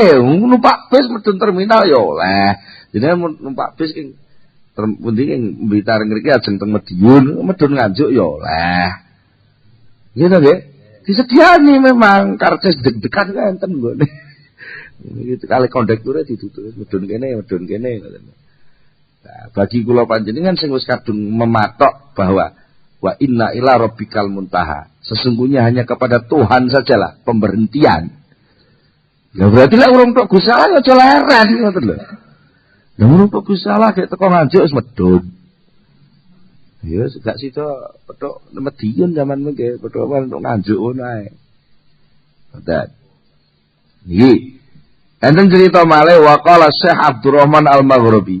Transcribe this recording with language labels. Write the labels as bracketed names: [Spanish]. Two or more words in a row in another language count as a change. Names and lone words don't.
[Javanese] Numpak bis medun terminal ya oleh. Jenenge numpak bis ing pundi ing Blitar ngriki ajeng teng Madiun, medun Nganjuk ya oleh. Nggih to nggih? Disediani memang karcis deg-degan kan enten nggone. Iki kali kondekture ditutur medun kene ngoten. Nah, bagi kula panjenengan sing wis kadung mematok bahwa [Arabic] وإن إلى ربك المنتهى. [Indonesian] Sesungguhnya hanya kepada Tuhan sajalah pemberhentian. [Javanese] Ya berarti lek urung tok Gusti Allah aja leren ngoten lho. Lah urung tok Gusti Allah gek teko Nganjuk wis medun. Ya gak sida petuk Madiun zaman mengke petuk untuk Nganjuk ngono ae. Ngoten. Iki enten cerita malih waqala Syekh Abdurrahman Al-Maghribi.